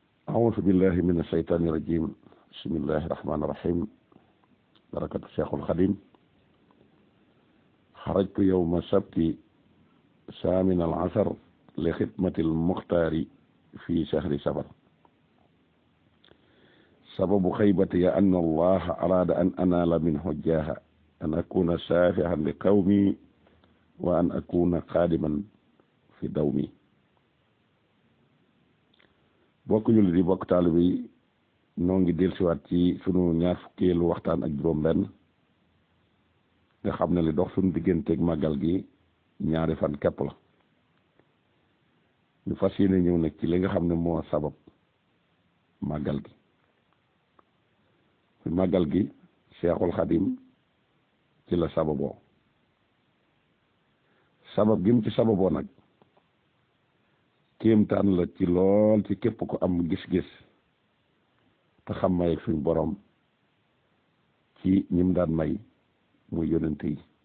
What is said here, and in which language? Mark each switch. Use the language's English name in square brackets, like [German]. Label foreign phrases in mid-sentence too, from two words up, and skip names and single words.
[Arabic] أعوذ بالله من الشيطان الرجيم بسم الله الرحمن الرحيم بركة الشيخ الخديم خرجت يوم السبت 18 لخدمة المختار في شهر سفر سبب خيبتي أن الله أراد أن أنال منه الجاه أن أكون شافعا لقومي وأن أكون قادما في دومي [Wolof] bokk jullit yi bokk taalibe yi noo ngi dellusiwaat ci sunu ñaar fukkeelu waxtaan ak juróom benn nga xam ne li dox sunu digganteeg màggal gi ñaari fan képp la ñu fas yéene ñëw nag ci li nga xam ne moo sabab màggal gi Seexul Xadim ci la sababoo sabab gi mu ci sababoo nag kéemtaan la ci lool ci képp ko am gis-gis te xam may suñ borom ci ñim daan may muy yonent yi